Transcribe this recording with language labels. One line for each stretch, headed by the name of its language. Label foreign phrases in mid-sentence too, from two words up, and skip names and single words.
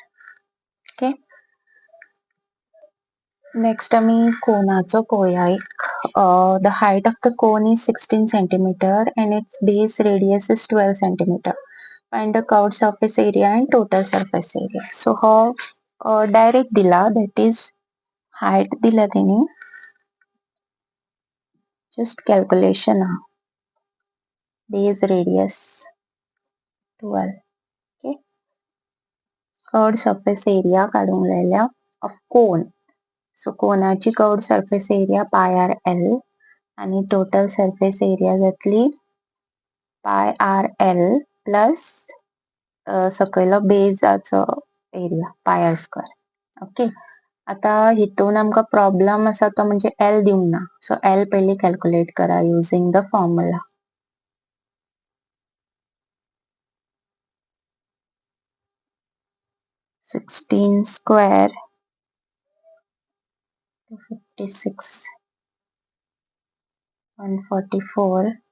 English: Okay, next
Konkani: आम्ही कोनाचो पळोवया एक.
English: The height of the cone is 16 centimeter and its base radius is 12 centimeter. Find the curved surface area and total surface area. So हो direct दिला, that is height
Konkani: दिला तेणी,
English: just calculation हा. Base radius 12. Okay, curved surface area
Konkani: काढूंक लायल्या
English: of cone. So कोनाची curved surface area pi r l आणि total surface area जातली pi r l plus
Konkani: सकयलो बेजाचो
English: area pi r square. ओके,
Konkani: आता हितून आमकां प्रॉब्लेम आसा तो म्हणजे एल दिवंक ना.
English: so l पयली कॅल्क्युलेट करा using the formula. sixteen square 256 144